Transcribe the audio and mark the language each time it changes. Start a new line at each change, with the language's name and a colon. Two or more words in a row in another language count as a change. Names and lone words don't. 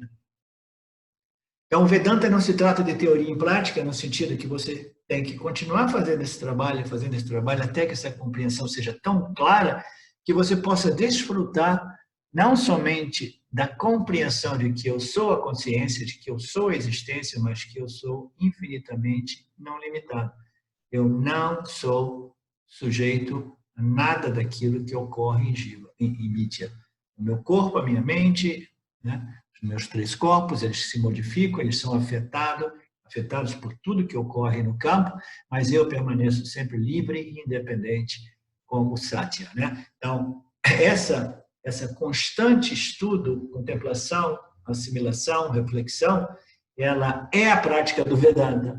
Portuguese: Então, o Vedanta não se trata de teoria em prática, no sentido que você tem que continuar fazendo esse trabalho, até que essa compreensão seja tão clara que você possa desfrutar não somente da compreensão de que eu sou a consciência, de que eu sou a existência, mas que eu sou infinitamente não limitado. Eu não sou sujeito a nada daquilo que ocorre em jiva, em vidya. O meu corpo, a minha mente, né? Os meus 3 corpos, eles se modificam, eles são afetados por tudo que ocorre no campo, mas eu permaneço sempre livre e independente como Satya, né? Então, essa constante estudo, contemplação, assimilação, reflexão, ela é a prática do Vedanta.